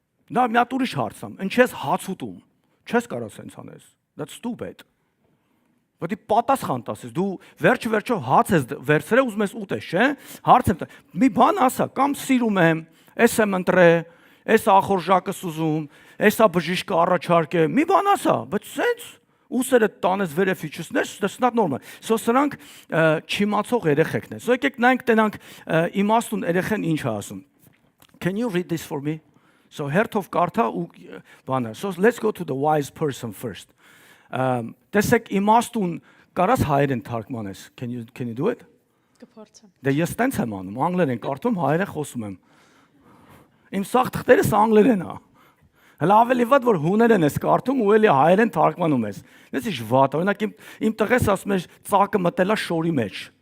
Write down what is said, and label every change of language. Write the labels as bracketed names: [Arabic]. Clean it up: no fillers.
[Armenian] Դա մի հատ ուրիշ հարց եմ, ինչի՞ ես հաց ուտում։ Չես կարող սենց անես։ [English] That's stupid։ [Armenian] Բայց պատասխան տասես, դու վերջը հաց ես վերցրել, ուզում ես ուտես, չէ՞։ Հարց եմ տա։ Մի բան ասա, կամ սիրում եմ, էս եմ ընտրել, էս ախորժակս ուզում, էսա բժիշկը առաջարկե, մի բան ասա, բայց սենց ուսերը տանես վերև իջեցնես, [English] that's not normal։ [Armenian] So սրանք չիմացող երեխեքն են։ So եկեք նայենք տենանք իմաստուն երեխեն ինչ է ասում։ [English] Can you read this for me? So [Armenian] հերթով կարդա ու բանը։ [English] So let's go to the wise person first. [Armenian] Տեսեք իմաստուն կարաս հայերեն թարգմանես։ [English] Can you do it? [Armenian] Կփորձեմ։ Դե ես տենց եմ անում, անգլերեն կարդում, հայերեն խոսում եմ։ Իմ սաղ թղթերս անգլերեն է։ Հələ ավելի վատ որ հուներեն ես կարդում ու էլի հայերեն թարգմանում ես։ Դες ինչ վատ, օրինակ իմ տղես ասում է ծակը մտելա շորի մեջ։